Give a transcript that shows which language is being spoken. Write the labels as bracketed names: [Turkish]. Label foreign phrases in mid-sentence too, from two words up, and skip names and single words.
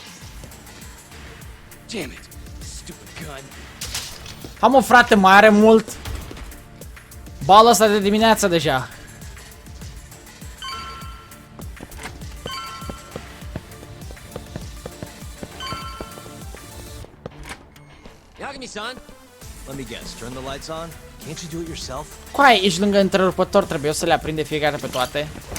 [English] Damn it. Stupid gun. Ha, [Romanian] mă, frate, mai are mult. Balul ăsta de dimineață deja. [English] Yagami-san, let me guess. Turn the lights on. Can't you do it yourself? [Romanian] Coaie, ești lângă întrerupător, trebuie să le aprinde fiecare pe toate.